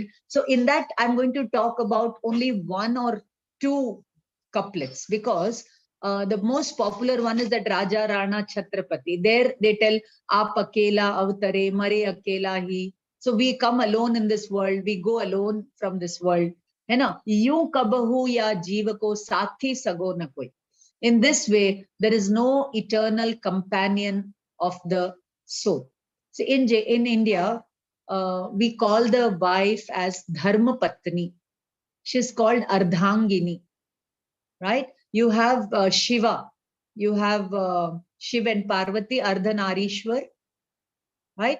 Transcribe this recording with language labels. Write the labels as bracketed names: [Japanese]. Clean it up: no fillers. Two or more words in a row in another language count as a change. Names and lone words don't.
[English] So, in that, I'm going to talk about only one or two couplets, because the most popular one is that Raja Rana Chhatrapati. There they tell, [Hindi] आप अकेला अवतरे, मरे अकेला ही. [English] So, we come alone in this world, we go alone from this world. [Hindi] है ना, यूं कबहू या जीव को साथी सगो न कोई. [English] In this way, there is no eternal companion of the soul. So in India, we call the wife as [Hindi] धर्म पत्नी. [English] She's called Ardhangini, right? You have Shiva, you have Shiva and Parvati, Ardhanarishwar, right?